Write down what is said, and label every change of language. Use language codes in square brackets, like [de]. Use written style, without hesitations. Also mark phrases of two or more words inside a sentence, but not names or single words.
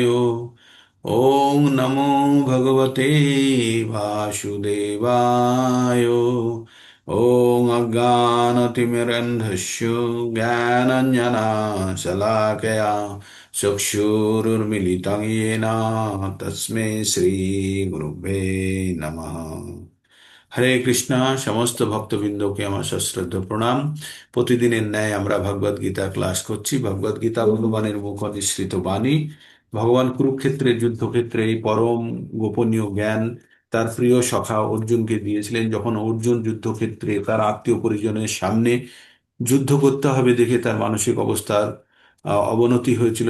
[sa] ओम नमो भगवते वासुदेवाय। ओम अज्ञानतिमिरन्धस्य ज्ञानञ्जनशलाकया चक्षुरुर्मिलितं येन तस्मै শ্রীগুরুবে নমঃ। [bn] হরে কৃষ্ণা। সমস্ত ভক্তবৃন্দকে আমার সশ্রদ্ধ প্রণাম। প্রতিদিনের ন্যায় আমরা ভগবদ গীতা ক্লাস করছি। ভগবদ গীতা ভগবানের মুখ নিঃসৃত বাণী। ভগবান কুরুক্ষেত্রের যুদ্ধক্ষেত্রে এই পরম গোপনীয় জ্ঞান তার প্রিয় সখা অর্জুনকে দিয়েছিলেন, যখন অর্জুন যুদ্ধক্ষেত্রে তার আত্মীয় পরিজনের সামনে যুদ্ধ করতে হবে দেখে তার মানসিক অবস্থার অবনতি হয়েছিল।